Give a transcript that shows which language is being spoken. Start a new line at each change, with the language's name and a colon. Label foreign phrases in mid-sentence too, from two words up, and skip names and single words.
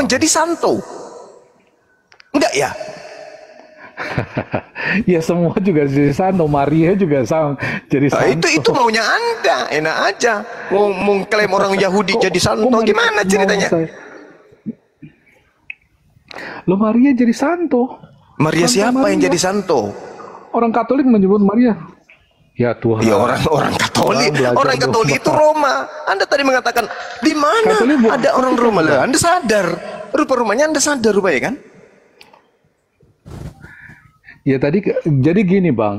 Indonesian: menjadi santo? Enggak ya? Ya semua juga jadi santo, Maria juga sama jadi Nah, santo. itu maunya Anda, enak aja. Mau mengklaim orang Yahudi jadi santo, Maria gimana mau ceritanya? Loh, Maria jadi santo. Maria Santa siapa yang Maria. jadi santo? Orang Katolik menyebut Maria. Ya Tuhan. Ya orang Katolik, Belajar orang Katolik dong. itu Roma. Anda tadi mengatakan di mana Katolik bukan ada orang Katolik, Roma? Bang. Lah, Anda sadar? Rupa-rumanya Anda sadar rupanya kan? Ya tadi jadi gini Bang.